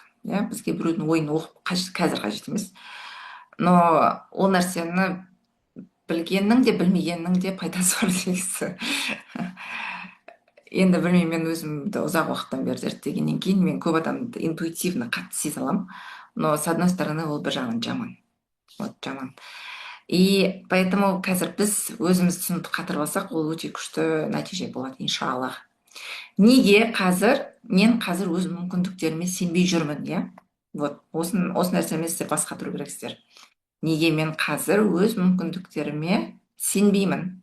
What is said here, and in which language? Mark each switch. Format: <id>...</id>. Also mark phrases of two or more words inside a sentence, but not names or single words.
<kk>Иә, бізге біреудің ойын оқып қазір қажет емес. Но ол нәрсені білгеннің де білмегеннің де пайдасы бар негізі. Енді білмеймін, мен өзімді ұзақ уақыттан бері зерттегеннен кейін мен көп адамды интуитивно қатты сезе аламын.</kk> <ru>Но с одной стороны</ru> <kk>ол бір жағынан жаман. Вот жаман.</kk> <ru>И поэтому</ru> <kk>қазір біз өзіміз түсінуді қатырып алсақ, ол өте күшті нәтиже болады, иншаллах. Неге мен қазір өз мүмкіндіктеріме сенбей жүрмін, иә? Вот, осы нәрсемен сіздер бас қатыру керексіздер. Неге мен қазір өз мүмкіндіктеріме сенбеймін?</kk>